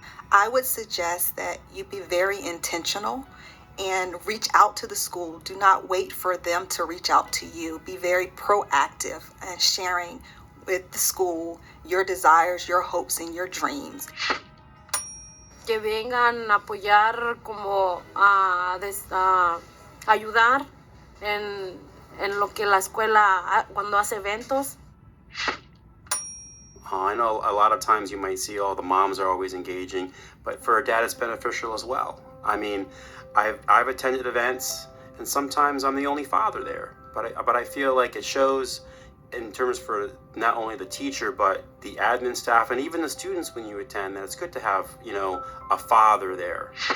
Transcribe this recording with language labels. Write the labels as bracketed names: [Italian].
[English] I would suggest that you be very intentional and reach out to the school. Do not wait for them to reach out to you. Be very proactive and sharing with the school your desires, your hopes, and your dreams. [Spanish] Que vengan a apoyar como a ayudar en lo que la escuela cuando hace eventos. [English] I know a lot of times you might see, the moms are always engaging, but for a dad, it's beneficial as well. I mean, I've attended events, and sometimes I'm the only father there, but I feel like it shows in terms for not only the teacher, but the admin staff and even the students when you attend, that it's good to have, a father there.